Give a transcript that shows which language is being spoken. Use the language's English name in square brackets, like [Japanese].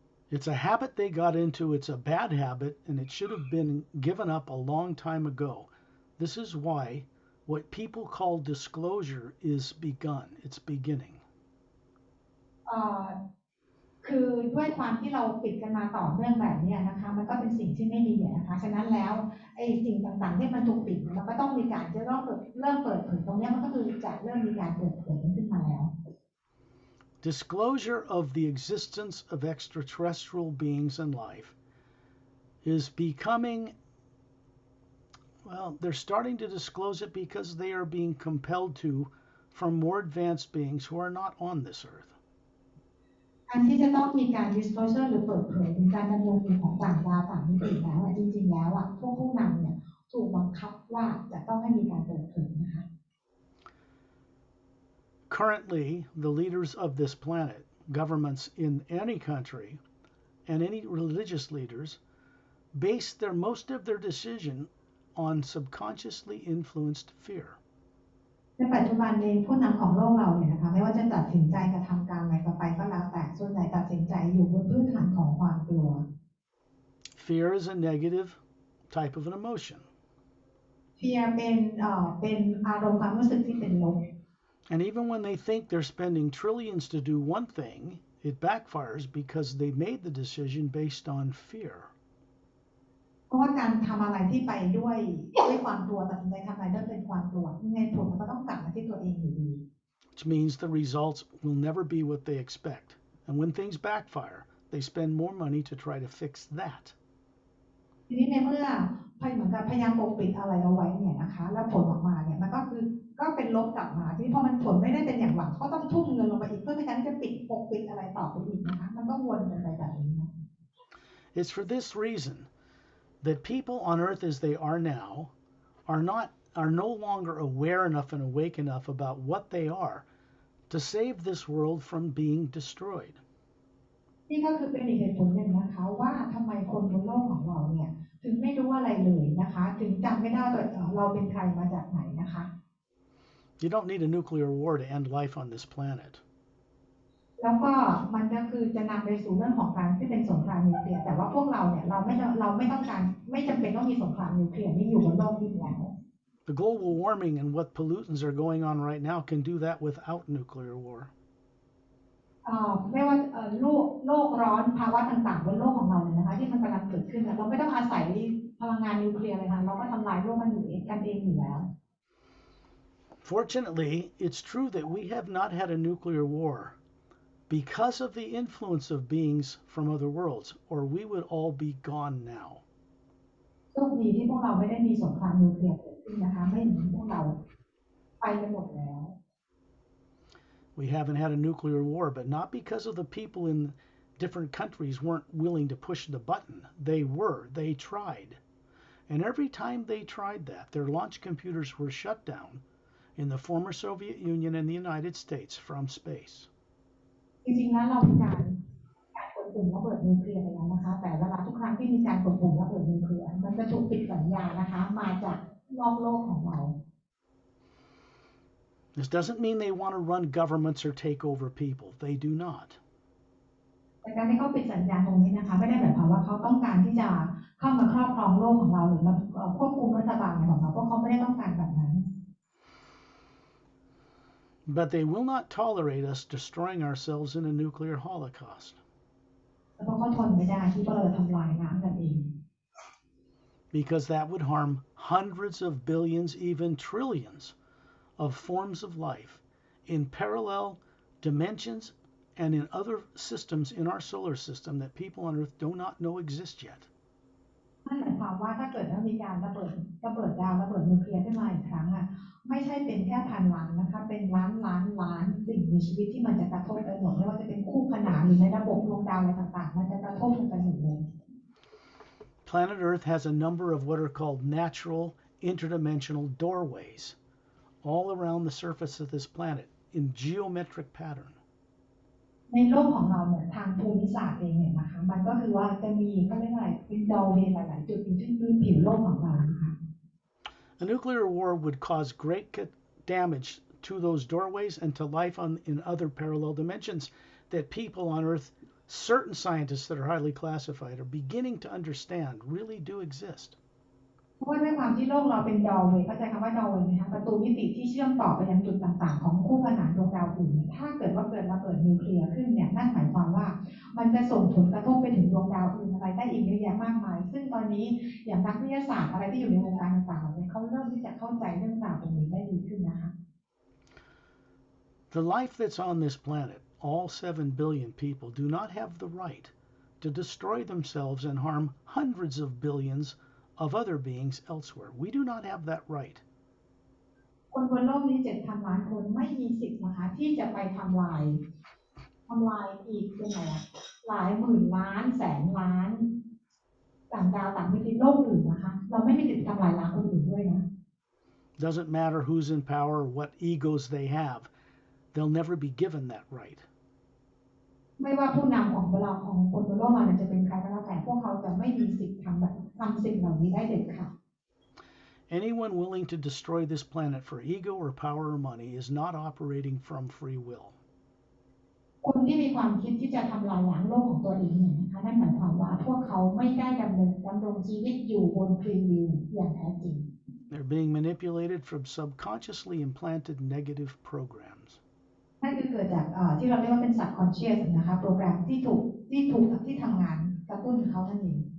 [English] It's a habit they got into. It's a bad habit, and it should have been given up a long time ago. This is why what people call disclosure is begun. It's beginning. [Thai] คือด้วยความที่เราปิดกันมาต่อเนื่องแบบนี้นะคะมันก็เป็นสิ่งที่ไม่ดีนะคะฉะนั้นแล้วไอ้สิ่งต่างๆที่มันถูกปิดมันก็ต้องมีการจะเริ่มเปิดเผยตรงนี้มันก็คือจะเริ่มมีการเปิดเผยขึ้นมาแล้ว [English] Disclosure of the existence of extraterrestrial beings and life is becoming, well, they're starting to disclose it because they are being compelled to from more advanced beings who are not on this earth. [Thai] การที่จะต้องมีการ disclosure หรือเปิดเผยถึงการดำรงอยู่ของต่างดาวต่างมิติแล้วจริงๆแล้วผู้นำเนี่ยถูกบังคับว่าจะต้องให้มีการเปิดเผยนะคะ [English] Currently, the leaders of this planet, governments in any country, and any religious leaders base most of their decision on subconsciously influenced fear. [Thai] ในปัจจุบันเองผู้นำของโลกเราเนี่ยนะคะไม่ว่าจะตัดสินใจกระทำการอะไรไปก็แล้วแต่ส่วนใหญ่ตัดสินใจอยู่บนพื้นฐานของความกลัว [English] Fear is a negative type of an emotion. [Thai] Fear เป็นอารมณ์ความรู้สึกที่เป็นลบ [English] And even when they think they're spending trillions to do one thing, it backfires because they made the decision based on fear. [Thai] เพราะว่าการทำอะไรที่ไปด้วยความกลัวตัดสินใจทำอะไรด้วยเป็นความกลัวยังไงผลมันก็ต้องกลับมาที่ตัวเองอยู่ดี [English] Which means the results will never be what they expect. And when things backfire, they spend more money to try to fix that. [Thai] ทีนี้ในเมื่อเหมือนกับพยายามปกปิดอะไรเอาไว้เนี่ยนะคะแล้วผลออกมาเนี่ยมันก็เป็นลบกลับมาที่พอมันผลไม่ได้เป็นอย่างหวังก็ต้องทุ่มเงินลงไปอีกเพื่อในการที่จะปกปิดอะไรต่อไปอีกนะคะมันก็วนกันไปแบบนี้นะ [English] It's for this reason that people on earth as they are now are no longer aware enough and awake enough about what they are to save this world from being destroyed. [Thai] นี่ก็คือเป็นอีกเหตุผลหนึ่งนะคะว่าทำไมคนบนโลกของเราเนี่ยถึงไม่รู้อะไรเลยนะคะถึงจำไม่ได้ว่าเราเป็นใครมาจากไหนนะคะ [English] You don't need a nuclear war to end life on this planet. [Thai] แล้วก็มันก็คือจะนำไปสู่เรื่องของการที่เป็นสงครามนิวเคลียร์แต่ว่าพวกเราเนี่ยเราไม่ต้องการไม่จำเป็นต้องมีสงครามนิวเคลียร์นี่อยู่บนโลกนี้แล้ว [English] The global warming and what pollutants are going on right now can do that without nuclear war. [Thai] ไม่ว่าโลกร้อนภาวะต่างๆบนโลกของเราเนี่ยนะคะที่มันกำลังเกิดขึ้นเราไม่ต้องอาศัยพลังงานนิวเคลียร์เลยค่ะเราก็ทำลายโลกมันอยู่เองกันเองอยู่แล้ว [English] Fortunately, it's true that we have not had a nuclear war because of the influence of beings from other worlds, or we would all be gone now. [Thai] โชคดีที่พวกเราไม่ได้มีสงครามนิวเคลียร์เกิดขึ้นนะคะไม่อย่างนั้นพวกเราไปกันหมดแล้ว [English] We haven't had a nuclear war, but not because of the people in different countries weren't willing to push the button. They tried. And every time they tried that, their launch computers were shut down in the former Soviet Union and the United States from space. [Thai] จริงๆแล้วเรามีการกดปุ่มระเบิดนิวเคลียร์ไปแล้วนะคะแต่เวลาทุกครั้งที่มีการกดปุ่มระเบิดนิวเคลียร์มันจะถูกปิดสัญญาณนะคะมาจากนอกโลกของเรา [English] This doesn't mean they want to run governments or take over people. They do not. [Thai] แต่การที่เขาปิดสัญญาณตรงนี้นะคะไม่ได้หมายความว่าเขาต้องการที่จะเข้ามาครอบครองโลกของเราหรือมาควบคุมรัฐบาลของเราเพราะเขาไม่ได้ต้องการแบบนั้น [English] But they will not tolerate us destroying ourselves in a nuclear holocaust. [Thai] เพราะเขาทนไม่ได้ที่เราจะทำลายล้างกันเอง [English] Because that would harm hundreds of billions, even trillions of forms of life in parallel dimensions and in other systems in our solar system that people on Earth do not know exist yet. [Thai] นั่นหมายความว่าถ้าเกิดว่ามีการระเบิดดาวระเบิดนิวเคลียร์ขึ้นมาอีกครั้งอ่ะไม่ใช่เป็นแค่พันล้านนะคะเป็นล้านสิ่งมีชีวิตที่มันจะกระทบไปหมดไม่ว่าจะเป็นคู่ขนานหรือในระบบดวงดาวอะไรต่างๆมันจะกระทบกันไปหมดเลย [English] Planet Earth has a number of what are called natural interdimensional doorways all around the surface of this planet in geometric pattern. [Thai] ในโลกของเราเนี่ยทางภูมิศาสตร์เองเนี่ยนะคะมันก็คือว่าจะมีก็เรียกว่าเป็นดอเวย์หลายๆจุดที่พื้นผิวโลกของเรานะคะ [English] A nuclear war would cause great damage to those doorways and to life in other parallel dimensions that people on Earth, certain scientists that are highly classified, are beginning to understand really do exist. [Thai] เพราะว่าด้วยความที่โลกเราเป็นดอเวย์เข้าใจคำว่าดอเวย์ไหมคะประตูมิติที่เชื่อมต่อไปยังจุดต่างๆของคู่ขนานดวงดาวอื่นถ้าเกิดว่าเกิดระเบิดนิวเคลียร์ขึ้นเนี่ยนั่นหมายความว่ามันจะส่งผลกระทบไปถึงดวงดาวอื่นอะไรได้อีกเยอะแยะมากมายซึ่งตอนนี้อย่างนักวิทยาศาสตร์อะไรที่อยู่ในวงการต่างๆเนี่ยเขาเริ่มที่จะเข้าใจเรื่องราวตรงนี้ได้ดีขึ้นนะคะ [English] The life that's on this planet, all 7 billion people, do not have the right to destroy themselves and harm hundreds of billions of other beings elsewhere. We do not have that right. [Thai] คนบนโลกนี้ 7,000 ล้านคนไม่มีสิทธิ์นะคะที่จะไปทำลายอีกยังไงหลายหมื่นล้านแสนล้านต่างดาวต่างมิติโลกอื่นนะคะเราไม่มีสิทธิ์ทำลายล้างคนอื่นด้วยนะ [English] Doesn't matter who's in power or what egos they have. They'll never be given that right. [Thai] ไม่ว่าผู้นำของเราของคนบนโลกเราจะเป็นใครก็แล้วแต่พวกเขาจะไม่มีสิทธิ์ทำสิ่งเหล่านี้ได้เด็ดขาด [English] Anyone willing to destroy this planet for ego or power or money is not operating from free will. [Thai] คนที่มีความคิดที่จะทำลายล้างโลกของตัวเองเนี่ยนะคะนั่นหมายความว่าพวกเขาไม่ได้ดำรงชีวิตอยู่บนฟรีวิลอย่างแท้จริง [English] They're being manipulated from subconsciously implanted negative programs. [Thai] นั่นคือเกิดจากที่เราเรียกว่าเป็น subconscious นะคะโปรแกรมที่ทำงานกระตุ้นเขานั่นเอง